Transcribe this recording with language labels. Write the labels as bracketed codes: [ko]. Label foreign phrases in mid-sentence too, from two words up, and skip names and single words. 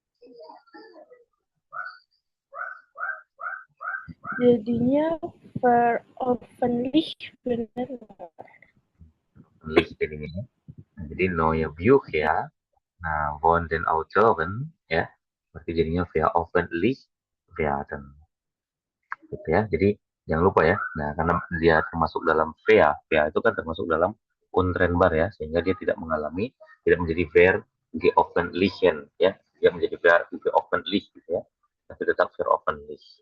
[id] Jadinya veröffentlicht, bener nggak? Jadinya. Jadi [de] neue Bücher, nah von den Autoren, [id] ya, berarti jadinya [de] veröffentlicht werden. [id] Gitu ya. Jadi jangan lupa ya. Nah, karena dia termasuk dalam VA itu kan termasuk dalam Untrennbar ya, sehingga dia tidak menjadi veröffentlichen ya, dia menjadi veröffentlicht gitu ya, tapi tetap veröffentlicht.